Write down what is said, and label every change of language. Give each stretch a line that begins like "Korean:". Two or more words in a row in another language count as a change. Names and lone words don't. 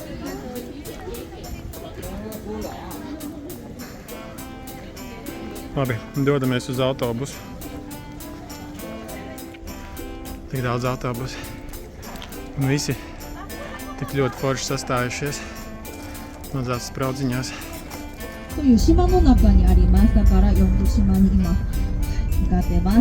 Latvian: Labi, dodamies uz autobusu. Tik daudz autobusu. Un visi tik ļoti forši sastājušies mazās spraudziņās.
Japanese: という島の中にあります。だから4度島に今向かってます。